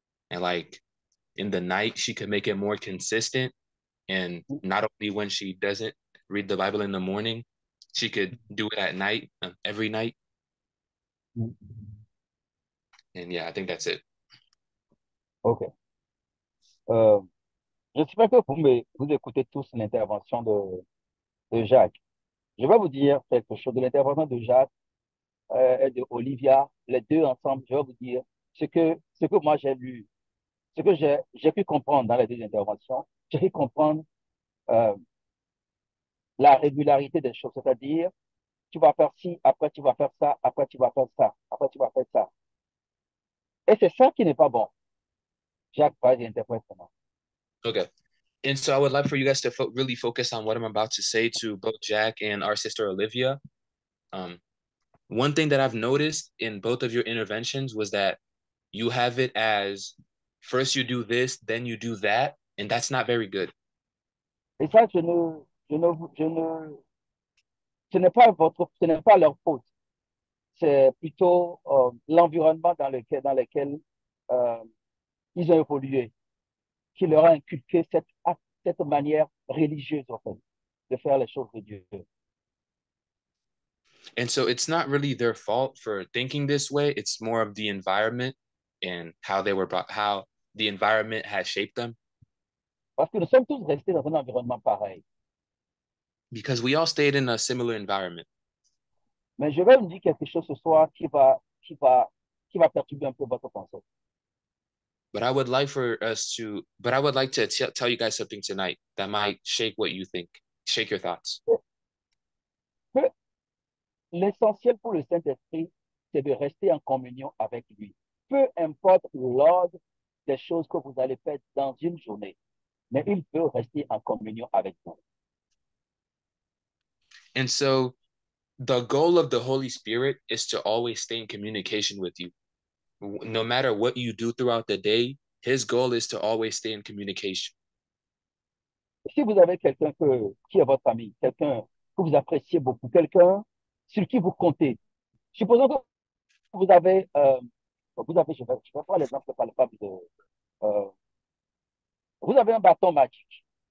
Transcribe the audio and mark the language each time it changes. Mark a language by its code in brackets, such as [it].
[en] And like in the night, she could make it more consistent. And not only when she doesn't read the Bible in the morning, she could do it at night, every night. And yeah, I think that's it. OK. [fr] J'espère que vous écoutez tous l'intervention de Jacques. Je vais vous dire quelque chose de l'intervention de Jacques et de Olivia, les deux ensemble. Je vais vous dire ce que moi j'ai lu Ce que j'ai pu comprendre dans les deux interventions, j'ai pu comprendre euh, la régularité des choses, c'est-à-dire, tu vas faire ci, après tu vas faire ça, après tu vas faire ça, après tu vas faire ça. Et c'est ça qui n'est pas bon. Jacques, vas-y, interprète comment. [en] Okay. And so I would like for you guys to really focus on what I'm about to say to both Jack and our sister Olivia. One thing that I've noticed in both of your interventions was that you have it as first you do this, then you do that, and that's not very good. [fr] Et ça, ce n'est pas ce n'est pas leur faute. C'est plutôt l'environnement dans lequel euh, ils ont évolué, qui leur a inculqué cette manière religieuse, en fait, de faire les choses de Dieu. [en] And so it's not really their fault for thinking this way. It's more of the environment and how they were brought, how the environment has shaped them. [fr] Parce que nous sommes tous restés dans un environnement pareil. [en] Because we all stayed in a similar environment. [fr] Mais je vais vous dire quelque chose ce soir qui va perturber un peu votre pensée. [en] But I would like to tell you guys something tonight that might shake what you think, shake your thoughts. [fr] Que l'essentiel pour le Saint-Esprit, c'est de rester en communion avec lui. Peu importe l'ordre des choses que vous allez faire dans une journée, mais il peut rester en communion avec vous. [en] And so the goal of the Holy Spirit is to always stay in communication with you. No matter what you do throughout the day, his goal is to always stay in communication. [fr] Si vous avez quelqu'un qui est votre ami, quelqu'un que vous appréciez beaucoup, quelqu'un sur qui vous comptez, supposons que vous avez, je vais prendre l'exemple palpable euh, vous avez un bâton magique.